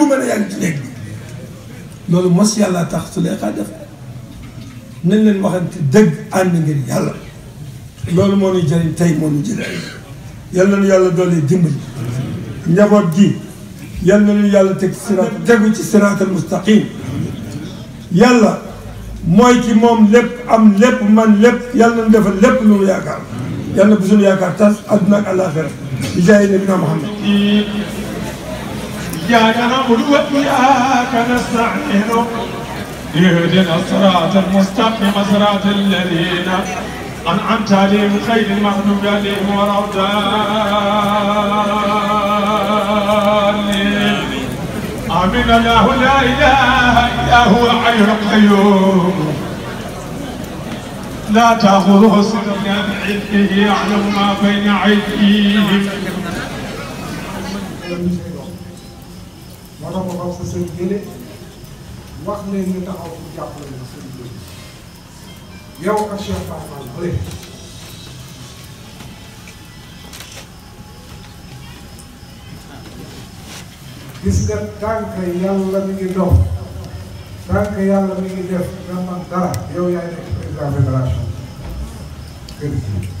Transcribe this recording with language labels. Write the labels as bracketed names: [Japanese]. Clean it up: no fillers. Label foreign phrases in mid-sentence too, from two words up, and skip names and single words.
[Wolof] ma ne yaa ngi ci néeg bi loolu mos yàlla tax su leexaa def nañ leen waxante dëgg ànd ngir yàlla loolu moo ñuy jëriñ tey moo ñu jëriñ yal nañu yàlla doole dimbali njaboot gi yal nañu yàlla tegu ci [Arabic] الصراط المستقيم [Wolof] yàlla mooy ki moom lépp am lépp man lépp yal nañu defal lépp lu mu yaakaar yal na bu suñu yaakaar tas àdduna ak àllaaxira bi jaay nabina Muhammad [Arabic] إياك نعبد وإياك نستعين اهدنا الصراط المستقيم صراط الذين أنعمت عليهم خير المغضوب عليهم ولا الضالين آمين الله لا إله إلا هو الحي القيوم لا تأخذه سنة بعلمه يعلم ما بين أيديهم [Wolof] moo tax ma xam sa sëñ Gélé wax leen ñu taxaw pour jàppale ma sëñ Gélé yow ak Cheikh Baye Fall bële gis nga tànk yàlla mi ngi dox tànk yàlla mi ngi def nga man dara yow yaay nekk [French] président fédération [Wolof] kër gi